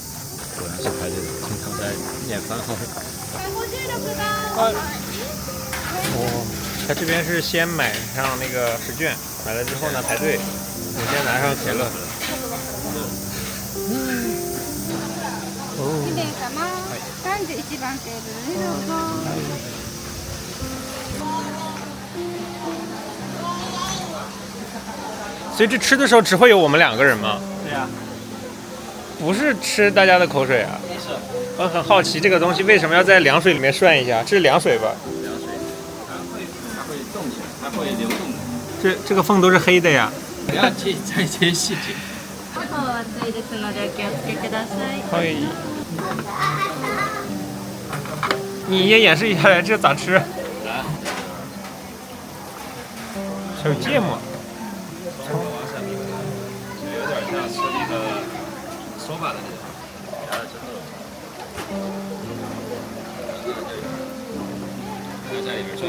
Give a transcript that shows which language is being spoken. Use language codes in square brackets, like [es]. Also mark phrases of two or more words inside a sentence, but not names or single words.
[zh] 果然是排队的，经常在念番号。哦，他这边是先买上那个试卷，买了之后呢排队，我先拿上可乐。 [ja] 1名様、31番テーブルにどうぞ。 [zh] 所以这吃的时候只会有我们2个人吗？对呀。不是吃大家的口水啊。是。我很好奇这个东西为什么要在凉水里面涮一下？这是凉水吧？凉水，它会动起来，它会流动的。这个缝都是黑的呀。不要去在这些细节。 [ja] 熱いですのでお気をつけください。 [zh] 嘿，你也演示一下来，这咋吃？小芥末。有点像吃那个手把的那种，夹了之后，还要在里面转。